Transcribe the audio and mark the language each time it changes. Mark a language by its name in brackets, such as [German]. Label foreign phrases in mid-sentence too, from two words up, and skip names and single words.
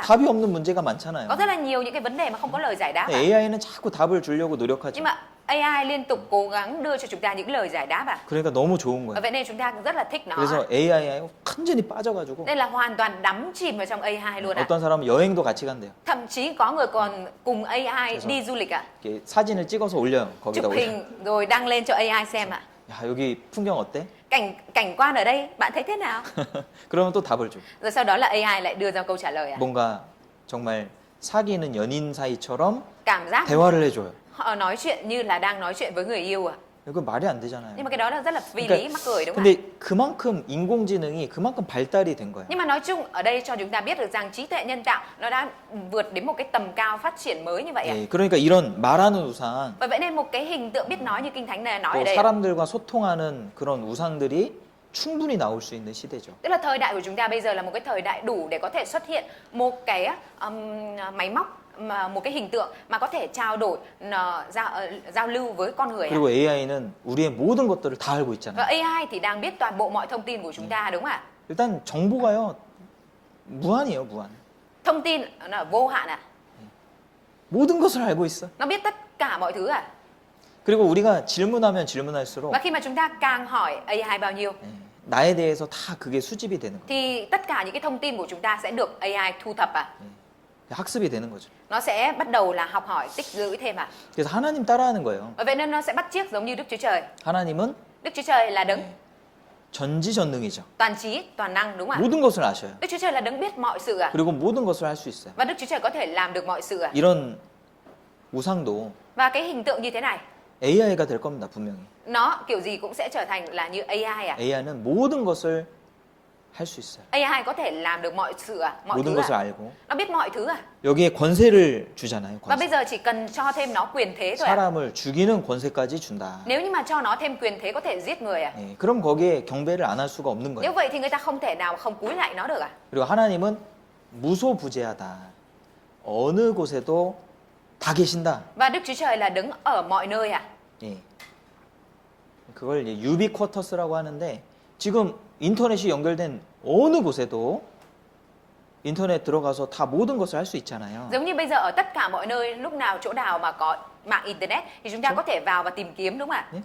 [Korean] 답이 없는 문제가 많잖아요. [Vietnamese] Có rất là nhiều những cái vấn đề mà không có lời giải đáp ạ. [Korean] AI는 자꾸 답을 주려고 노력하죠. [Vietnamese] Nhưng mà AI liên tục cố gắng đưa cho chúng ta những lời giải đáp ạ. [Korean] 그러니까 너무 좋은 [Vietnamese] Bởi [Korean] 거예요. [Vietnamese] vậy nên chúng ta cũng rất là thích nó ạ. [Korean] 그래서 AI에 완전히 빠져가지고 [Vietnamese] Đây là hoàn toàn đắm chìm vào trong AI luôn ạ. [Korean] 어떤 사람은 여행도 같이 간대요. [Vietnamese] Thậm chí có người còn cùng AI đi du lịch ạ. [Korean] 이렇게 사진을 찍어서 올려요. 거기다 [Vietnamese] Chụp [Korean] 올려. [Vietnamese] hình rồi đăng lên cho AI xem ạ. [Korean] 야 여기 풍경 어때? [Vietnamese] Cảnh quan ở đây bạn thấy thế nào? [Korean] 그러면 또 답을 줘. [Vietnamese] Rồi sau đó là AI lại đưa ra câu trả lời ạ. [Korean] 뭔가 정말 사귀는 연인 사이처럼 [Vietnamese] Cảm giác [Korean] 대화를 해줘요. [Vietnamese] họ nói chuyện như là đang nói chuyện với người yêu ạ. [Korean] 이거 말이 안 되잖아요. [Vietnamese] Nhưng mà cái đó là rất là phi [Korean] 그러니까 [Vietnamese] lý, mắc cười đúng không ạ? [Korean] 근데 그만큼 인공지능이 그만큼 발달이 된 거예요. [Vietnamese] Nhưng mà nói chung ở đây cho chúng ta biết được rằng trí tuệ nhân tạo nó đã vượt đến một cái tầm cao phát triển mới như vậy ạ. [Korean] 예, 그러니까 이런 말하는 우상, [Vietnamese] Và vậy nên một cái hình tượng biết nói như Kinh Thánh này nói [Korean] 또 [Vietnamese] ở đây ạ, [Korean] 사람들과 소통하는 그런 우상들이 충분히 나올 수 있는 시대죠. [Vietnamese] tức là thời đại của chúng ta bây giờ là một cái thời đại đủ để có thể xuất hiện một cái máy móc mà một cái hình tượng mà có thể trao đổi giao lưu với con người ạ. [Korean] 그리고 AI는 우리의 모든 것들을 다 알고 [Vietnamese] Và [Korean] 있잖아요. [Vietnamese] AI thì đang biết toàn bộ mọi thông tin của chúng ta đúng không ạ? [Korean] 일단 정보가요 무한이에요, 무한. [Vietnamese] Thông tin nó là vô hạn ạ. [Korean] 모든 것을 알고 있어. [Vietnamese] Nó biết tất cả mọi thứ ạ. [Korean] 그리고 우리가 질문하면 질문할수록 [Vietnamese] Và khi mà chúng ta càng hỏi AI bao nhiêu [Korean] 예, 나에 대해서 다 그게 수집이 되는 거예요. [Vietnamese] thì tất cả những cái thông tin của chúng ta sẽ được AI thu thập ạ. [Korean] 학습이 되는 거죠. [Vietnamese] Nó sẽ bắt đầu là học hỏi, tích lũy thêm ạ. [Korean] 그래서 하나님 따라하는 거예요. [Vietnamese] Và vậy nên nó sẽ bắt chước giống như Đức Chúa Trời. [Korean] 하나님은 [Vietnamese] Đức Chúa Trời là đấng [Korean] 전지전능이죠. [Vietnamese] toàn trí, toàn năng đúng không ạ? [Korean] 모든 것을 아셔요. [Vietnamese] Đức Chúa Trời là đấng biết mọi sự ạ. [Korean] 그리고 모든 것을 할 수 있어요. [Vietnamese] Và Đức Chúa Trời có thể làm được mọi sự ạ. [Korean] 이런 우상도 [Vietnamese] Và cái hình tượng như thế này, [Korean] AI가 될 겁니다, 분명히. [Vietnamese] nó kiểu gì cũng sẽ trở thành là như AI ạ. [Korean] AI는 모든 것을 할 수 있어요. [Vietnamese] AI có thể làm được mọi sự ạ, mọi [Korean] 모든 [Vietnamese] thứ [Korean] 것을 [Vietnamese] ạ. [Korean] 알고. [Vietnamese] Nó biết mọi thứ ạ. [Korean] 여기에 권세를 주잖아요. [Vietnamese] Và bây [Korean] 권세. [Vietnamese] giờ chỉ cần cho thêm nó quyền thế thôi ạ. [Korean] 사람을 죽이는 권세까지 준다. [Vietnamese] Nếu như mà cho nó thêm quyền thế có thể giết người ạ. [Korean] 예, 그럼 거기에 경배를 안 할 수가 없는 [Vietnamese] Nếu [Korean] 거예요. [Vietnamese] vậy thì người ta không thể nào mà không cúi lại nó được ạ. [Korean] 그리고 하나님은 무소부재하다. 어느 곳에도 다 계신다. [Vietnamese] Và Đức Chúa Trời là đứng ở mọi nơi ạ. [Korean] 예. 그걸 이제 유비쿼터스라고 하는데 지금 인터넷이 연결된 어느 곳에도 인터넷 들어가서 다 모든 것을 할 수 있잖아요. [Vietnamese] Giống như bây giờ ở tất cả mọi nơi, lúc nào chỗ nào mà có mạng internet thì chúng ta có thể vào và tìm kiếm đúng không ạ?